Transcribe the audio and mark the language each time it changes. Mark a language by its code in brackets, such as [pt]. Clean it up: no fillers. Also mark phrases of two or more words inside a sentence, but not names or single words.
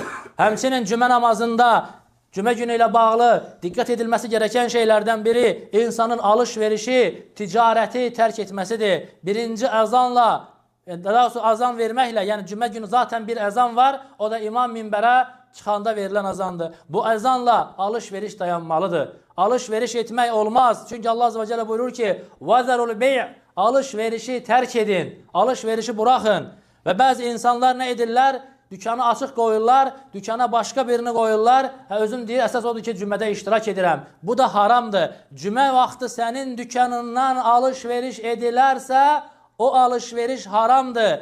[az] Həmçinin cümə namazında, cümə günü ilə bağlı diqqət edilməsi gerəkən şeylərdən biri insanın alış-verişi, ticarəti tərk etməsidir. Birinci əzanla, daha doğrusu azan verməklə, yəni cümə günü zaten bir əzan var, o da imam minbərə çıxanda verilən əzandır. Bu əzanla alış-veriş dayanmalıdır. Alış-veriş etmək olmaz. Çünki Allah [ar] عز وجل [az] buyurur ki, [ar] وَذَرُ الْبَيْعِ [az] Alış-verişi tərk edin, alış-verişi buraxın. Və bəzi insanlar nə edirlər? Dükkanı açıq qoyurlar, dükkana başqa birini qoyurlar. Özüm deyir, əsas odur ki, cümədə iştirak edirəm. Bu da haramdır. Cümə vaxtı sənin dükkanından alış-veriş edilərsə, o alış-veriş haramdır.